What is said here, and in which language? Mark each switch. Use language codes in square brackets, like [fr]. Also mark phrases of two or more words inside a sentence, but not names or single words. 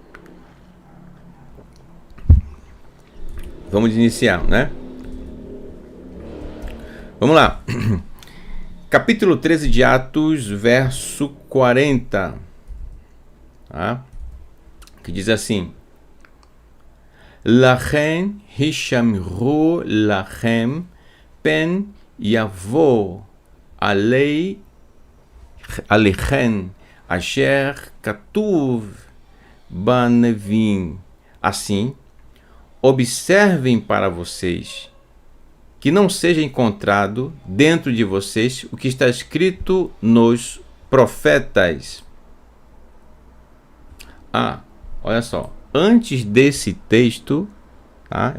[pt] Vamos iniciar, né? Vamos lá. Capítulo 13 de Atos, verso 40. Tá? Que diz assim: [he] לכן השמרו לכם פן יבוא עליכם אשר כתוב בנביאים. [pt] Assim, observem para vocês, que não seja encontrado dentro de vocês o que está escrito nos profetas. Olha só, antes desse texto, tá?